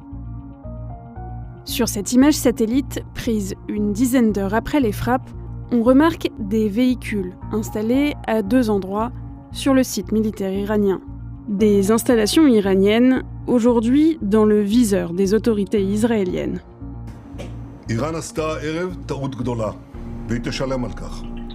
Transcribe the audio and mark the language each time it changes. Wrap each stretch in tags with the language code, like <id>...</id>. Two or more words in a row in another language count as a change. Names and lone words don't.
<fr>Sur cette image satellite, prise une dizaine d'heures après les frappes, on remarque des véhicules installés à deux endroits sur le site militaire iranien. Des installations iraniennes, aujourd'hui dans le viseur des autorités israéliennes.</fr> <he>איראן עשתה הערב טעות גדולה, והיא תשלם על כך.</he>